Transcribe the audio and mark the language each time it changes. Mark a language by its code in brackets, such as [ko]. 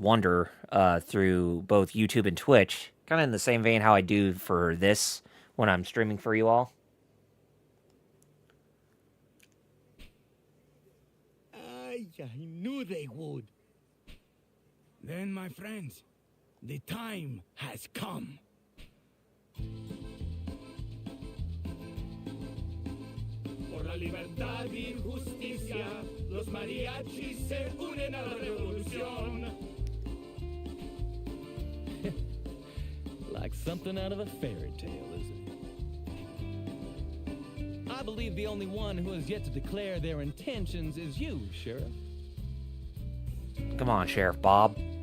[en] Wonder through both YouTube and Twitch. Kind of in the same vein how I do for this when I'm streaming for you all. I knew they would. Then, my friends, the time has come. [es] Por la libertad y justicia, los mariachis se unen a la revolución. [en] Like something out of a fairy tale, isn't it? I believe the only one who has yet to declare their intentions is you, Sheriff. Come on, Sheriff Bob.